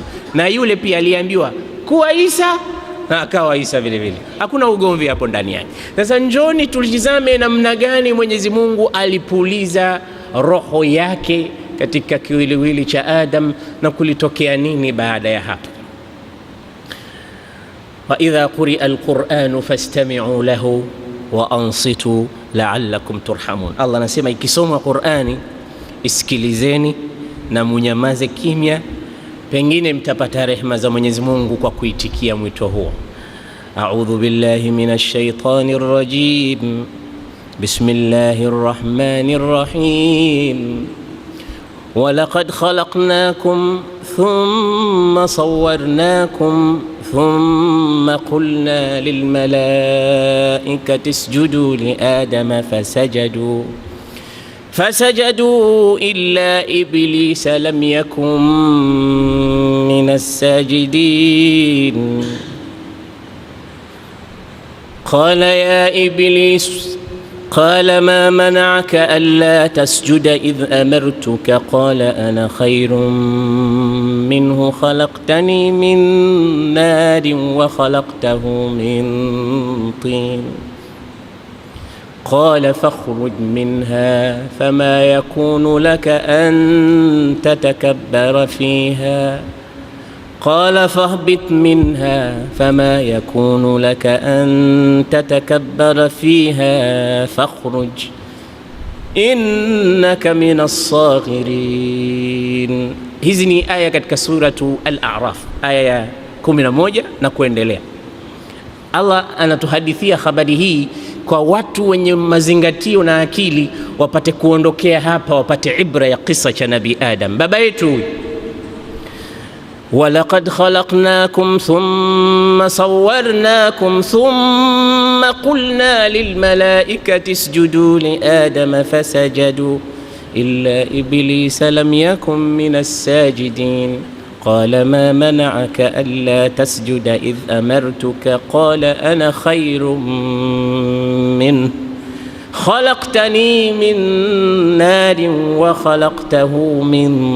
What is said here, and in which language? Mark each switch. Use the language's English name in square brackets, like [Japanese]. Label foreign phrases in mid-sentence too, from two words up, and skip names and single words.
[Swahili] Na yule pia aliambiwa kuwa Isa na akawa Isa vile vile. Hakuna ugomvi hapo ndani yake. Sasa njoni tulitizame namna gani Mwenyezi Mungu alipuliza roho yake katika kiwiliwili cha Adam na kulitokea nini baada ya hapo. [Arabic] وإذا قرئ القرآن فاستمعوا له وأنصتوا لعلكم ترحمون. [Swahili] Allah anasema ikisomwa Qur'ani isikilizeni na munyamaze kimya, pengine mtapata rehema za Mwenyezi Mungu kwa kuitikia mwito huo. [Arabic] أعوذ بالله من الشيطان الرجيم. بسم الله الرحمن الرحيم. ولقد خلقناكم ثم صورناكم ثم قلنا للملائكة اسجدوا لآدم فسجدوا إلا إبليس لم يكن من الساجدين. قال يا إبليس قال ما منعك ألا تسجد إذ أمرتك قال أنا خير منه خلقتني من نار وخلقته من طين قال فاخرج منها فما يكون لك أن تتكبر فيها قال فاهبط منها فما يكون لك أن تتكبر فيها فاخرج إنك من الصاغرين. [Swahili] Hizi ni aya katika suratu Al-A'raf, aya ya 11 na kuendelea. Allah anatuhadithia habari hii kwa watu wenye mazingatio na akili, wapate kuondokea hapa, wapate ibra ya kisa cha Nabii Adam baba yetu. [Arabic] ولقد خلقناكم ثم صورناكم ثم قلنا للملائكة اسجدوا لآدم فسجدوا إلا إبليس لم يكن من الساجدين قال ما منعك ألا تسجد إذ أمرتك قال أنا خير منه خلقتني من نار وخلقته من